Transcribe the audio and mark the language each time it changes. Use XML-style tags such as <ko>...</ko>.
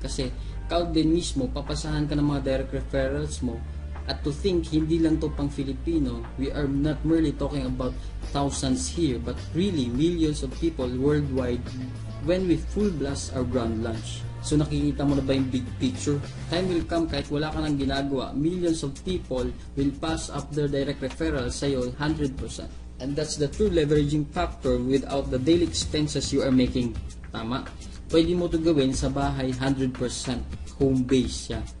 <tl>Kasi, ikaw din mismo, papasahan ka ng mga direct referrals mo.</tl> <en>At to think,</en> <tl>hindi lang to pang Filipino,</tl> <en>we are not merely talking about thousands here, but really millions of people worldwide when we full blast our grand launch. So</en> <tl>nakikita mo na ba yung</tl> <en>big picture? Time will come kahit wala ka nang ginagawa, millions of people will pass up their direct referrals sa'yo 100%. And that's the true leveraging factor without the daily expenses you are making. Tama?</en> <tl>pwede mo ito gawin sa bahay 100% home base siya.</tl>